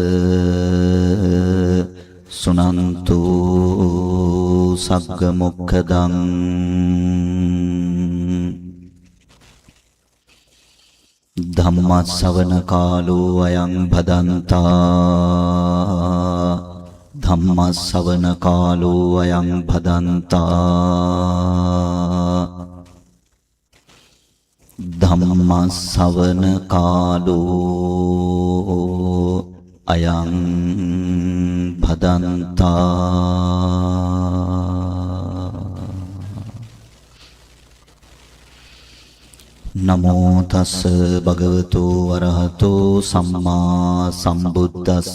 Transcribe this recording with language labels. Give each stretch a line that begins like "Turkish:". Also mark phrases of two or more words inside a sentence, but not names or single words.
Pali: සුනන්තු සග්ග මොක්ඛදං ධම්ම ශ්‍රවණ කාලෝ අයං භදන්තා ධම්ම ශ්‍රවණ කාලෝ අයං භදන්තා ධම්ම ශ්‍රවණ කාලෝ අයං භදන්තා. නමෝ තස් භගවතු වරහතෝ සම්මා සම්බුද්දස්ස.